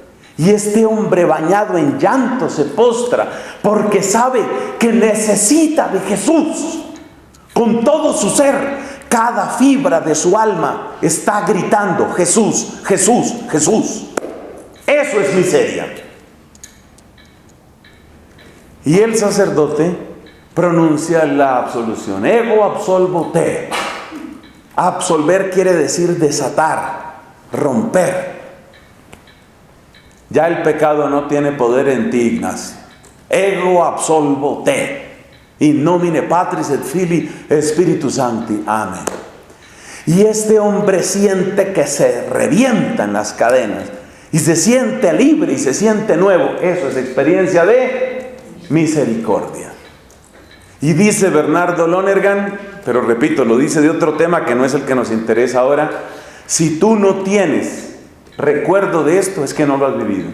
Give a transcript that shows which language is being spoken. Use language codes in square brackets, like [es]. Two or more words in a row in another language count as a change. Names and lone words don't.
[es] Y este hombre, bañado en llanto, se postra porque sabe que necesita de Jesús con todo su ser. Cada fibra de su alma está gritando: Jesús, Jesús, Jesús. Eso es miseria. Y el sacerdote pronuncia la absolución: [la] ego absolvo te. [es] Absolver quiere decir desatar, romper. Ya el pecado no tiene poder en ti, Ignacio. [la] Ego absolvo te. In nomine Patris et Filii Spiritus Sancti. [es] Amén. Y este hombre siente que se revientan las cadenas y se siente libre y se siente nuevo. Eso es experiencia de misericordia. Y dice Bernardo Lonergan, pero repito, lo dice de otro tema que no es el que nos interesa ahora: si tú no tienes recuerdo de esto, es que no lo has vivido.